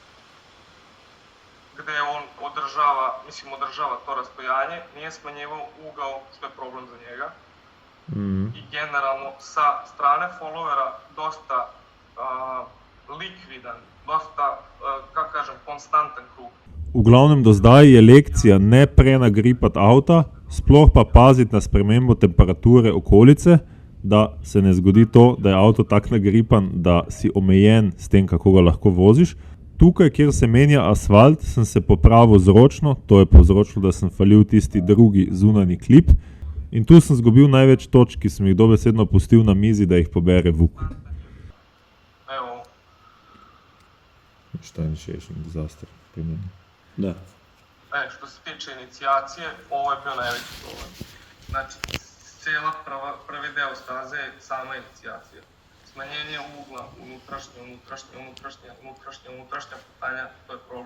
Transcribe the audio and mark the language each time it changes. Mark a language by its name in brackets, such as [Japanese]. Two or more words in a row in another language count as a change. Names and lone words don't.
[Serbian] Gde on održava to rastojanje, nije smanjivao ugao, što je problem za njega. I generalno sa strane followera dosta likvidan, dosta, kako kažem, konstantan krug. [Slovenian] Uglavnem do zdaj je lekcija ne prenagripati avta, sploh pa paziti na spremembo temperature okolice, da se ne zgodi to, da je avto tak nagripan, da si omejen s tem, kako ga lahko voziš. Tukaj, kjer se menja asfalt, sem se popravil zročno, to je povzročilo, da sem falil tisti drugi zunani klip. In tu sem zgubil največ točk, ki sem jih dobesedno pustil na mizi, da jih pobere Vuk. Evo. Šta je še disaster pri meni? Da. [Croatian] Što se tiče inicijacije, ovo je bio najveći problem. Znači, cijela prvi deo staze je sama inicijacija. Smanjenje ugla, unutrašnja putanja, to je problem.